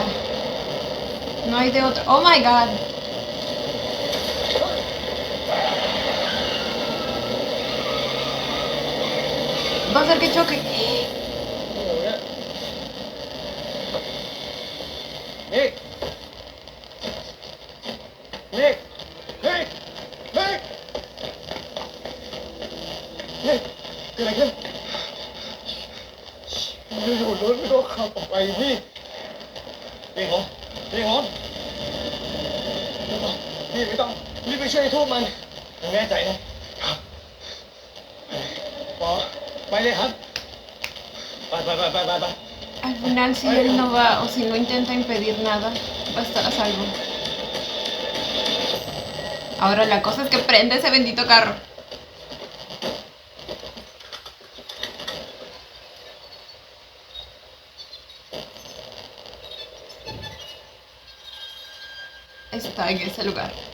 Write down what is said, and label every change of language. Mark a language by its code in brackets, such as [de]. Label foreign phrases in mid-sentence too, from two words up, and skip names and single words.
[es] No hay de otro. [en] Oh my god. [es] Va a ser que choque. [th] นิกนิกนิกนิกนิกเกิดอะไรขึ้น อยู่ๆรถไม่ต้องขับออกไปพี่นี่ผมนี่ผมพี่ไม่ต้องรีบไปช่วยทูบมันแน่ใจนะครับพอไปเลยครับไป [es] Al final, si él no va o si no intenta impedir nada, va a estar a salvo. Ahora la cosa es que prenda ese bendito carro. Está en ese lugar.